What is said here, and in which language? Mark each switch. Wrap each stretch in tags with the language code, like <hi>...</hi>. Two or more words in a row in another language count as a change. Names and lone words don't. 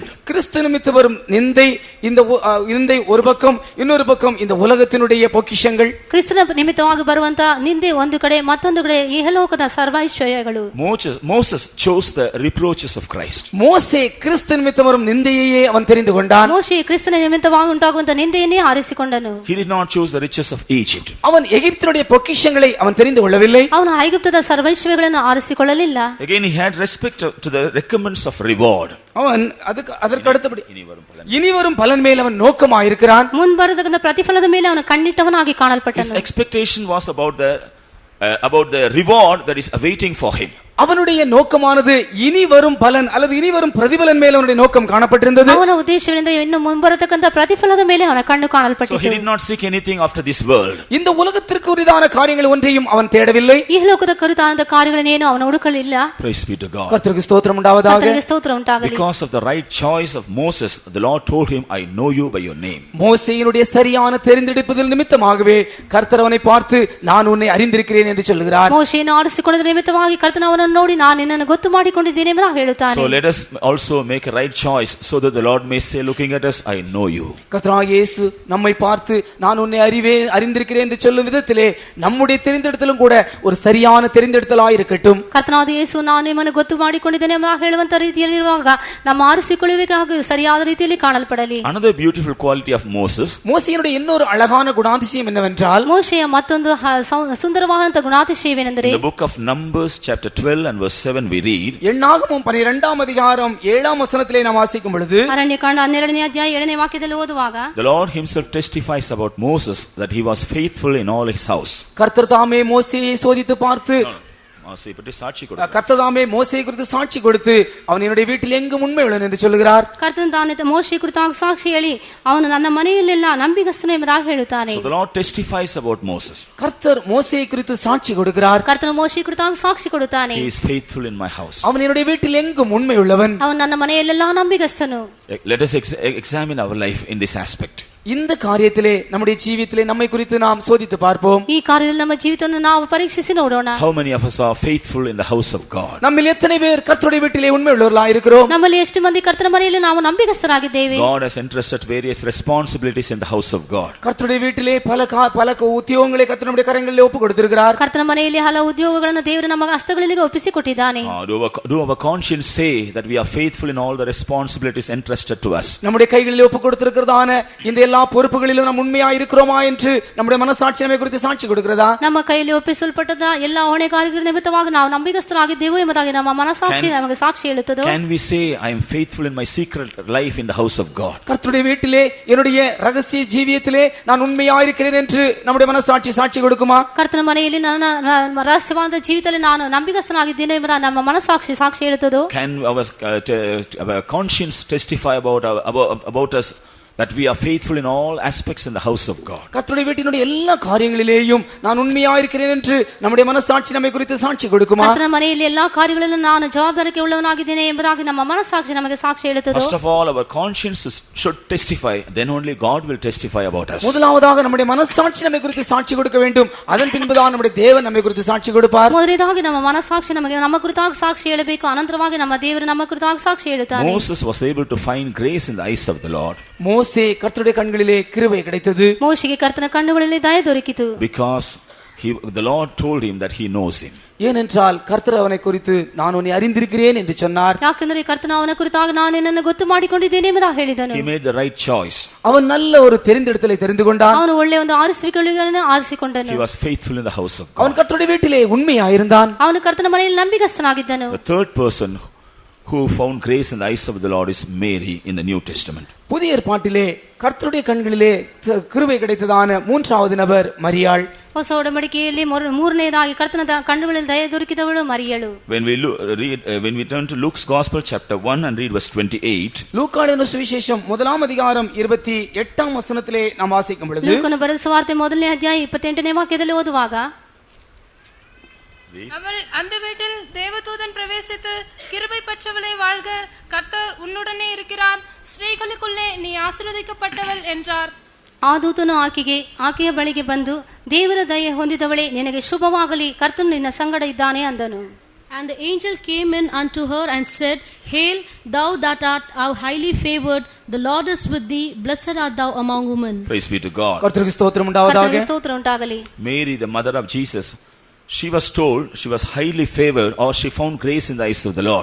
<ta>கிறிஸ்து நிமித்தம் வரும் நிந்தை, இந்த நிந்தை ஒரு பக்கம், இன்னொரு பக்கம் இந்த உலகத்தினுடைய பொக்கிஷங்கள்.</ta> <kn>ಕ್ರಿಸ್ತನ ನಿಮಿತ್ತವಾಗಿ ಬರುವಂತ ನಿಂದೆ ಒಂದು ಕಡೆ, ಮತ್ತೊಂದು ಕಡೆ ಇಹಲೋಕದ ಸರ್ವೈಶ್ವರ್ಯಗಳು.</kn> <en>Moses chose the reproaches of Christ.</en> <ta>மோசே கிறிஸ்து நிமித்தம் வரும் நிந்தையையே அவன் தெரிந்து கொண்டான்.</ta> <kn>ಮೋಶೆ ಕ್ರಿಸ್ತನ ನಿಮಿತ್ತವಾಗಿ ಉಂಟಾಗುವಂತ ನಿಂದೆಯನ್ನೇ ಆರಿಸಿಕೊಂಡನು.</kn> <en>He did not choose the riches of Egypt.</en> <ta>அவன் எகிப்தினுடைய பொக்கிஷங்களை அவன் தெரிந்து கொள்ளவில்லை.</ta> <kn>ಅವನು ಐಗುಪ್ತದ ಸರ್ವೈಶ್ವರ್ಯಗಳನ್ನು ಆರಿಸಿಕೊಳ್ಳಲಿಲ್ಲ.</kn> <en>Again he had respect to the recommends of reward.</en> <ta>அவன் அதற்கு அடுத்தபடி இனி வரும் பலன் மேல் அவன் நோக்கமாயிருக்கிறான்.</ta> <kn>ಮುಂಬರತಕ್ಕಂತ ಪ್ರತಿಫಲದ ಮೇಲೆ ಅವನು ಕಣ್ಣಿಟ್ಟವನಾಗಿ</kn> <en>His</en> <kn>ಕಾಣಲ್ಪಟ್ಟನು.</kn> <en>expectation was about the reward that is awaiting for him.</en> <ta>அவனுடைய நோக்கமானது இனி வரும் பலன் அல்லது இனி வரும் பிரதிபலன் மேல் அவனுடைய நோக்கம் காணப்பட்டிருந்தது.</ta> <kn>ಅವನ ಉದ್ದೇಶವಿಂದ ಇನ್ನು ಮುಂಬರತಕ್ಕಂತ ಪ್ರತಿಫಲದ ಮೇಲೆ ಅವನ ಕಣ್ಣು</kn> <en>So he</en> <kn>ಕಾಣಲ್ಪಟ್ಟಿತು.</kn> <en>did not seek anything after this world.</en> <ta>இந்த உலகத்திற்கு உரிதான காரியங்கள் ஒன்றையும் அவன் தேடவில்லை.</ta> <kn>ಇಹಲೋಕದ ಕುರಿತಾದ ಕಾರ್ಯಗಳನ್ನೇನು ಅವನು ಹುಡುಕಲಿಲ್ಲ.</kn> <en>Praise be to God.</en> <ta>கர்த்தருக்கு ஸ்தோத்திரம் உண்டாவதாக.</ta> <kn>ಕರ್ತನಿಗೆ ಸ್ತೋತ್ರ ಉಂಟಾಗಲಿ.</kn> <en>Because of the right choice of Moses, the Lord told him, I know you by your name.</en> <ta>மோசேயினுடைய சரியான தெரிந்தெடுப்பதில் நிமித்தமாகவே கர்த்தர் அவனை பார்த்து நான் உன்னை அறிந்திருக்கிறேன் என்று சொல்கிறார்.</ta> <kn>ಮೋಶೆಯನ್ನು ಆರಿಸಿಕೊಂಡ ನಿಮಿತ್ತವಾಗಿ ಕರ್ತನ ಅವನನ್ನು ನೋಡಿ ನಾನು ನಿನ್ನನ್ನು ಗೊತ್ತು ಮಾಡಿಕೊಂಡಿದ್ದೇನೆ ಎಂದು ಹೇಳುತ್ತಾನೆ.</kn> <en>So let us also make a right choice so that the Lord may say, looking at us, I know you.</en> <ta>கர்த்தராகிய இயேசு நம்மை பார்த்து நான் உன்னை அறிந்திருக்கிறேன் என்று சொல்லும் விதத்திலே நம்முடைய தெரிந்தெடுத்தலும் கூட ஒரு சரியான தெரிந்தெடுத்தலாய் இருக்கட்டும்.</ta> <kn>ಕರ್ತನಾದ ಯೇಸು ನಾನು ನಿಮ್ಮನ್ನು ಗೊತ್ತು ಮಾಡಿಕೊಂಡಿದ್ದೇನೆ ಎಂದು ಹೇಳುವಂತ ರೀತಿಯಲ್ಲಿರುವಾಗ ನಮ್ಮ ಆರಿಸಿಕೊಳ್ಳುವಿಕೆಯಾಗಿ ಸರಿಯಾದ ರೀತಿಯಲ್ಲಿ ಕಾಣಲ್ಪಡಲಿ.</kn> <en>Another beautiful quality of Moses.</en> <ta>மோசேயினுடைய இன்னொரு அழகான குணாதிசயம் என்னவென்றால்,</ta> <kn>ಮೋಶೆಯ ಮತ್ತೊಂದು ಸುಂದರವಾದಂತ ಗುಣಾತಿಶಯವೇನೆಂದರೆ,</kn> <en>In the book of Numbers chapter 12 and verse 7 we read,</en> <ta>எண்ணாகமம் 12ஆம் அதிகாரம் 7ஆம் வசனத்திலே நாம் வாசிக்கும் பொழுது,</ta> <kn>ಅರಣ್ಯಕಾಂಡ 12ನೇ ಅಧ್ಯಾಯ 7ನೇ ವಾಕ್ಯದಲ್ಲಿ ಓದುವಾಗ,</kn> <en>the Lord himself testifies about Moses that he was faithful in all his house.</en> <ta>கர்த்தர் தாமே மோசேயை சோதித்து பார்த்து, கர்த்தர் தாமே மோசேயை குறித்து சாட்சி கொடுத்து அவன் என்னுடைய வீட்டில் எங்கும் உண்மை உள்ளவன் என்று சொல்கிறார்.</ta> <kn>ಕರ್ತನು ತಾನೇ ಮೋಶೆ ಕುರಿತಾಗಿ ಸಾಕ್ಷಿ ಹೇಳಿ ಅವನು ನನ್ನ ಮನೆಯಲ್ಲೆಲ್ಲ ನಂಬಿಗಸ್ತನು ಎಂಬುದಾಗಿ ಹೇಳುತ್ತಾನೆ.</kn> <en>So the Lord testifies about Moses.</en> <ta>கர்த்தர் மோசேயை குறித்து சாட்சி கொடுக்கிறார்.</ta> <kn>ಕರ್ತನು ಮೋಶೆ ಕುರಿತಾಗಿ ಸಾಕ್ಷಿ ಕೊಡುತ್ತಾನೆ.</kn> <en>He is faithful in my house.</en> <ta>அவன் என்னுடைய வீட்டில் எங்கும் உண்மை உள்ளவன்.</ta> <kn>ಅವನು ನನ್ನ ಮನೆಯಲ್ಲೆಲ್ಲ ನಂಬಿಗಸ್ತನು.</kn> <en>Let us examine our life in this aspect.</en> <ta>இந்த காரியத்திலே நம்முடைய ஜீவியத்திலே நம்மை குறித்து நாம் சோதித்து பார்ப்போம்.</ta> <kn>ಈ ಕಾರ್ಯದಲ್ಲಿ ನಮ್ಮ ಜೀವಿತವನ್ನು ನಾವು ಪರೀಕ್ಷಿಸಿ ನೋಡೋಣ.</kn> <en>How many of us are faithful in the house of God?</en> <ta>நம்மில் எத்தனை பேர் கர்த்தருடைய வீட்டிலே உண்மை உள்ளவர்களாய் இருக்கிறோம்?</ta> <kn>ನಮ್ಮಲ್ಲಿ ಎಷ್ಟು ಮಂದಿ ಕರ್ತನ ಮನೆಯಲ್ಲಿ ನಾವು ನಂಬಿಗಸ್ತರಾಗಿದ್ದೇವೆ?</kn> <en>God has entrusted various responsibilities in the house of God.</en> <ta>கர்த்தருடைய வீட்டிலே பல உத்தியோகங்களை கர்த்தருடைய கரங்களிலே ஒப்பு கொடுத்திருக்கிறார்.</ta> <kn>ಕರ್ತನ ಮನೆಯಲ್ಲಿ ಹಲವು ಉದ್ಯೋಗಗಳನ್ನು ದೇವರು ನಮ್ಮ ಹಸ್ತಗಳಲ್ಲಿ ಒಪ್ಪಿಸಿಕೊಟ್ಟಿದ್ದಾನೆ.</kn> <en>Do our conscience say that we are faithful in all the responsibilities entrusted to us?</en> <ta>நம்முடைய கைகளிலே ஒப்பு கொடுத்திருக்கிறதான இந்த எல்லா பொறுப்புகளிலும் நாம் உண்மையாய் இருக்கிறோமா என்று நம்முடைய மனசாட்சி நம்மை குறித்து சாட்சி கொடுக்கிறதா?</ta> <kn>ನಮ್ಮ ಕೈಯಲ್ಲಿ ಒಪ್ಪಿಸಲ್ಪಟ್ಟದ ಎಲ್ಲ ಹೊಣೆಗಾರಿಕೆಗಳ ನಿಮಿತ್ತವಾಗಿ ನಾವು ನಂಬಿಗಸ್ತರಾಗಿದ್ದೇವೆ ಎಂಬುದಾಗಿ ನಮ್ಮ ಮನಸಾಕ್ಷಿ ನಮಗೆ ಸಾಕ್ಷಿ ಹೇಳುತ್ತದೆ.</kn> <en>Can we say I am faithful in my secret life in the house of God?</en> <ta>கர்த்தருடைய வீட்டிலே என்னுடைய ரகசிய ஜீவியத்திலே நான் உண்மையாய் இருக்கிறேன் என்று நம்முடைய மனசாட்சி சாட்சி கொடுக்குமா?</ta> <kn>ಕರ್ತನ ಮನೆಯಲ್ಲಿ ನನ್ನ ರಹಸ್ಯವಾದ ಜೀವಿತದಲ್ಲಿ ನಾನು ನಂಬಿಗಸ್ತನಾಗಿದ್ದೇನೆ ಎಂಬುದಾಗಿ ನಮ್ಮ ಮನಸಾಕ್ಷಿ ಸಾಕ್ಷಿ ಹೇಳುತ್ತದೆ.</kn> <en>Can our conscience testify about us that we are faithful in all aspects in the house of God?</en> <ta>கர்த்தருடைய வீட்டினுடைய எல்லா காரியங்களிலேயும் நான் உண்மையாய் இருக்கிறேன் என்று நம்முடைய மனசாட்சி நம்மை குறித்து சாட்சி கொடுக்குமா?</ta> <kn>ಕರ್ತನ ಮನೆಯಲ್ಲಿ ಎಲ್ಲಾ ಕಾರ್ಯಗಳಲ್ಲೂ ನಾನು ಜವಾಬ್ದಾರಿಕೆ ಉಳ್ಳವನಾಗಿದ್ದೇನೆ ಎಂಬುದಾಗಿ ನಮ್ಮ ಮನಸಾಕ್ಷಿ ನಮಗೆ ಸಾಕ್ಷಿ ಹೇಳುತ್ತದೆ.</kn> <en>First of all, our conscience should testify, then only God will testify about us.</en> <ta>முதலாவதாக நம்முடைய மனசாட்சி நம்மை குறித்து சாட்சி கொடுக்க வேண்டும், அதன் பின்புதான் நம்முடைய தேவன் நம்மை குறித்து சாட்சி கொடுப்பார்.</ta> <kn>ಮೊದಲನೇದಾಗಿ ನಮ್ಮ ಮನಸಾಕ್ಷಿ ನಮಗೆ ನಮ್ಮ ಕುರಿತಾಗಿ ಸಾಕ್ಷಿ ಹೇಳಬೇಕು, ಅನಂತರವಾಗಿ ನಮ್ಮ ದೇವರು ನಮ್ಮ ಕುರಿತಾಗಿ ಸಾಕ್ಷಿ ಹೇಳುತ್ತಾನೆ.</kn> <en>Moses was able to find grace in the eyes of the Lord.</en> <ta>மோசே கர்த்தருடைய கண்களிலே கிருபை கிடைத்தது.</ta> <kn>ಮೋಶೆಗೆ ಕರ್ತನ ಕಣ್ಣುಗಳಲ್ಲಿ ದಯೆ ದೊರಕಿತು.</kn> <en>Because the Lord told him that he knows him.</en> <ta>ஏனென்றால் கர்த்தர் அவனை குறித்து நான் உன்னை அறிந்திருக்கிறேன் என்று சொன்னார்.</ta> <kn>ಯಾಕಂದರೆ ಕರ್ತನ ಅವನ ಕುರಿತಾಗಿ ನಾನು ನಿನ್ನನ್ನು ಗೊತ್ತು ಮಾಡಿಕೊಂಡಿದ್ದೇನೆ ಎಂಬುದಾಗಿ ಹೇಳಿದನು.</kn> <en>He made the right choice.</en> <ta>அவன் நல்ல ஒரு தெரிந்தெடுத்தலை தெரிந்து கொண்டான்.</ta> <kn>ಅವನು ಒಳ್ಳೆಯ ಒಂದು ಆರಿಸುವಿಕೆಗಳನ್ನು ಆರಿಸಿಕೊಂಡನು.</kn> <en>He was faithful in the house of God.</en> <ta>அவன் கர்த்தருடைய வீட்டிலே உண்மையாயிருந்தான்.</ta> <kn>ಅವನು ಕರ್ತನ ಮನೆಯಲ್ಲಿ ನಂಬಿಗಸ್ತನಾಗಿದ್ದನು.</kn> <en>The third person who found grace in the eyes of the Lord is Mary in the New Testament.</en> <ta>புதிய ஏற்பாட்டிலே கர்த்தருடைய கண்களிலே கிருபை கிடைத்ததான மூன்றாவது நபர் மரியாள்.</ta> <kn>ಹೊಸ ಒಡಂಬಡಿಕೆಯಲ್ಲಿ ಮೂರನೇದಾಗಿ ಕರ್ತನ ಕಣ್ಣುಗಳಲ್ಲಿ ದಯೆ ದೊರಕಿದವಳು ಮರಿಯಳು.</kn> <en>When we turn to Luke's Gospel chapter 1 and read verse 28.</en> <ta>லூக்கான சுவிசேஷம் 1ஆம் அதிகாரம் 28ஆம் வசனத்திலே நாம் வாசிக்கும் பொழுது,</ta> <kn>ಲೂಕನ ಬರೆದ ಸುವಾರ್ತೆ 1ನೇ ಅಧ್ಯಾಯ 28ನೇ ವಾಕ್ಯದಲ್ಲಿ ಓದುವಾಗ,</kn> <ta>அவள் அந்த வீட்டில் தேவதூதன் பிரவேசித்து, கிருபை பெற்றவளே வாழ்க, கர்த்தர் உன்னுடனே இருக்கிறார், ஸ்திரீகளுக்குள்ளே நீ ஆசீர்வதிக்கப்பட்டவள் என்றார்.</ta> <kn>ಆ ದೂತನು ಆಕೆಯ ಬಳಿಗೆ ಬಂದು, ದೇವರ ದಯೆ ಹೊಂದಿದವಳೇ ನಿನಗೆ ಶುಭವಾಗಲಿ, ಕರ್ತನು ನಿನ್ನ ಸಂಗಡ ಇದ್ದಾನೆ ಅಂದನು.</kn> <en>And the angel came in unto her and said, Hail, thou that art highly favored, the Lord is with thee, blessed art thou among women. Praise be to God.</en> <ta>கர்த்தருக்கு ஸ்தோத்திரம் உண்டாவதாக.</ta> <kn>ಕರ್ತನಿಗೆ ಸ್ತೋತ್ರ ಉಂಟಾಗಲಿ.</kn> <en>Mary, the mother of Jesus, she was told she was highly favored, or she found grace in the eyes of the Lord.</en>